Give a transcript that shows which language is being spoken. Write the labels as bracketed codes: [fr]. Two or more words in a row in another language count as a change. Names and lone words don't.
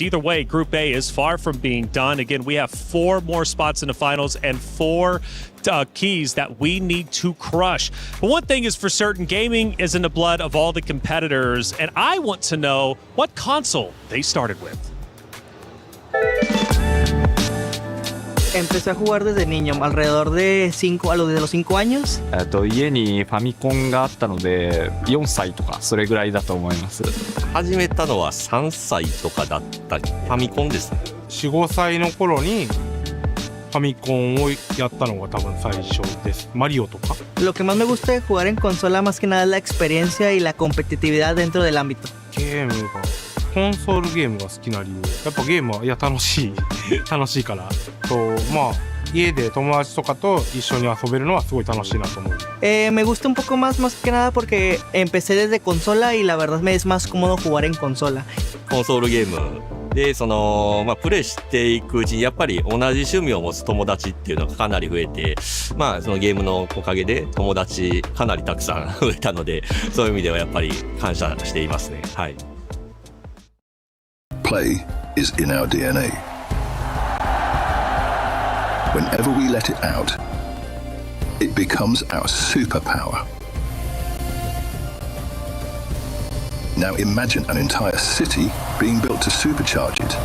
[en] Either way, Group A is far from being done. Again, we have 4 more spots in the finals and 4 keys that we need to crush. But one thing is for certain, gaming is in the blood of all the competitors, and I want to know what console they started with. [es] Empecé a jugar desde niño, alrededor de desde los 5 años. [ja] 家にファミコンがあったので4歳とかそれぐらいだと思います。始めたのは3歳とかだったファミコンですね。 4、5歳の頃にファミコンをやったのが多分最初です。マリオとか。 [es] Lo que más me gusta de jugar en consola más que nada es la experiencia y la competitividad dentro del ámbito. [ja] ゲームがコンソールゲームが好きな理由、やっぱゲームは楽しいからまあ家で友達とかと一緒に遊べるのはすごい楽しいなと思う。 [es] Me gusta un poco más que nada porque empecé desde consola y la verdad me es más cómodo jugar en consola. [ja] コンソールゲームでプレイしていくうちにやっぱり同じ趣味を持つ友達っていうのがかなり増えて、そのゲームのおかげで友達かなりたくさん増えたので、そういう意味ではやっぱり感謝していますね。はい。 [en] Play is in our DNA. Whenever we let it out, it becomes our superpower. Now imagine an entire city being built to supercharge it.